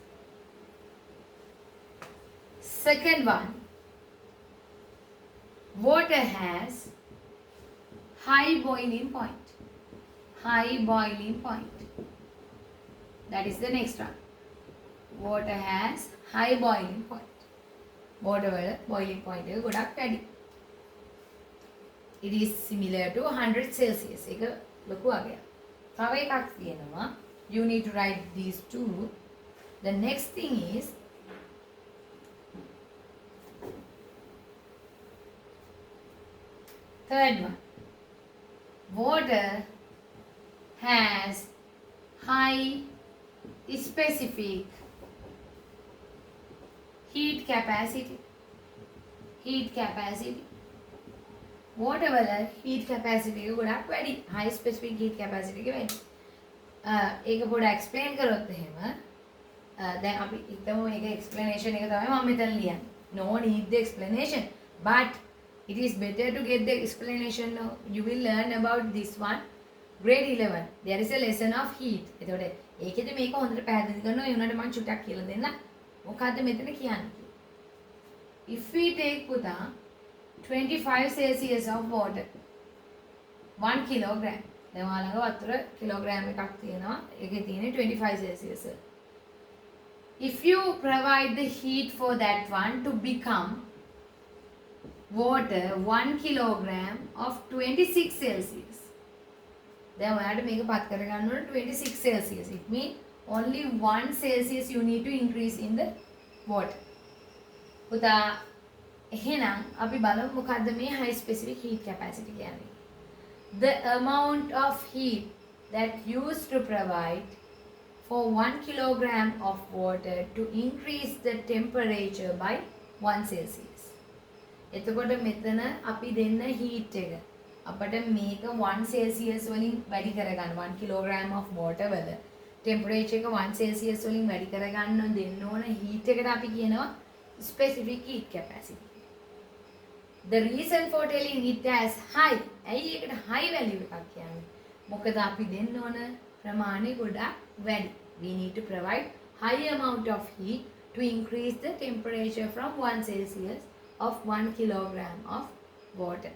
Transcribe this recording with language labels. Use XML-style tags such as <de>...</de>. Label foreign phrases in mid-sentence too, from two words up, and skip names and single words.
<en>Second one, water has high boiling point. That is the next one. Water has high boiling point. Water boiling point</en> <si>එක ගොඩක් වැඩි.</si> <en>It is similar to 100 Celsius.</en> <si>ඒක ලොකු වගයක්. තව එකක් තියෙනවා.</si> <en>You need to write these two. The next thing is third one. Water has high specific heat capacity.</en> <si>Water වල</si> <en>heat capacity</en> <si>එක ගොඩක් වැඩි.</si> <en>high specific heat capacity</en> <si>එක වැඩි. ඒක පොඩ්ඩක් explain කරොත් එහෙම දැන් අපි හිතමු මේක explanation එක තමයි මම මෙතන ලියන්නේ.</si> <en>No need the explanation, but it is better to get the explanation now. You will learn about this one grade 11. There is a lesson of heat.</en> <si>එතකොට ඒකෙදි මේක හොඳට පැහැදිලි කරනවා. ඒ උනාට මම චුට්ටක් කියලා දෙන්න. මොකද්ද මෙතන කියන්නේ?</si> <en>If we take පුතා 25 Celsius of water 1 kilogram.</en> <si>දැන් ඔයාලගේ වතුර කිලෝග්‍රෑම් එකක් තියෙනවා. ඒකේ තියෙන්නේ 25 Celsius.</si> <en>If you provide the heat for that one to become water 1 kilogram of 26 Celsius.</en> <si>දැන් ඔයාලට මේක පත් කරගන්න ඕන 26 Celsius.</si> <en>It means only 1 Celsius you need to increase in the water.</en> <si>පුතා එහෙනම් අපි බලමු මොකද්ද මේ</si> <en>high specific heat capacity</en> <si>කියන්නේ.</si> <en>The amount of heat that used to provide for 1 kilogram of water to increase the temperature by 1 Celsius.</en> <si>එතකොට මෙතන අපි දෙන්න heat එක. අපිට මේක 1 Celsius වලින් වැඩි කරගන්න</si> <en>1 kilogram of water</en> <si>වල temperature එක 1 Celsius වලින් වැඩි කරගන්න දෙන්න ඕන heat එකට අපි කියනවා</si> <en>specific heat capacity. The reason for telling it as high,</en> <si>ඇයි ඒකට</si> <en>high value</en> <si>එකක් කියන්නේ? මොකද අපි දෙන්න ඕන ප්‍රමාණය ගොඩක් වැඩි.</si> <en>We need to provide high amount of heat to increase the temperature from 1 Celsius of 1 kilogram of water.</en>